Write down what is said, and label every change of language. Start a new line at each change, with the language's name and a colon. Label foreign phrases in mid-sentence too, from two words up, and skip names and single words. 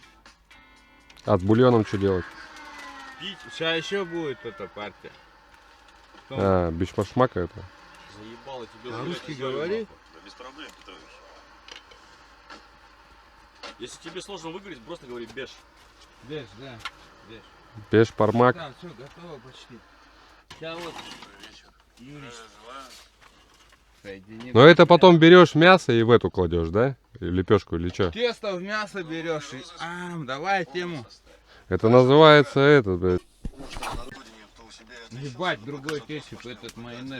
Russian: А с бульоном что делать? Пить. Сейчас еще будет эта партия. А, бичмашмака это. Заебало тебе. А русский говори? Да без проблем, Петрович. Если тебе сложно выговорить, просто говори беш. Беш, да. Беш. Беш-пармак. Да, все, готово почти. Сейчас вот Юрий соединит. Но это потом берешь мясо и в эту кладешь, да? Или лепешку, или что? Тесто в мясо берешь и... давай тему. Это называется этот, блядь. Ебать, другой кетчуп, этот майонез.